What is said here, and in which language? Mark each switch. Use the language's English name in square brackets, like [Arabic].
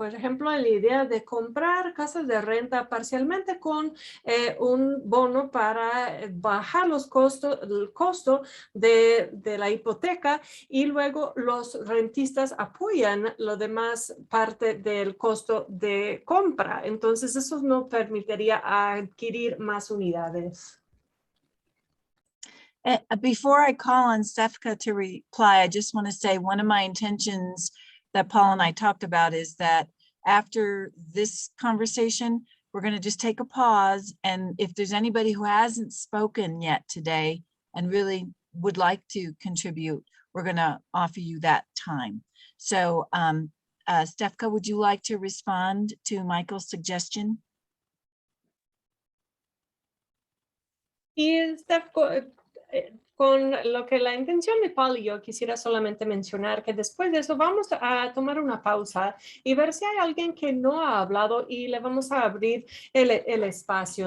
[Spanish] Por ejemplo, la idea de comprar casas de renta parcialmente con un bono para bajar el costo de la hipoteca, y luego los rentistas apoyan lo demás parte del costo de compra. Entonces, eso no permitiría adquirir más unidades. [English] Before I call on Stefka to reply, I just want to say one of my intentions that Paul and I talked about is that after this conversation, we're going to just take a pause. And if there's anybody who hasn't spoken yet today and really would like to contribute, we're going to offer you that time. So Stefka, would you like to respond to Michael's suggestion? [Spanish] Y Steph, con lo que la intención de Paul y yo quisiera solamente mencionar que después de eso vamos a tomar una pausa y ver si hay alguien que no ha hablado, y le vamos a abrir el espacio.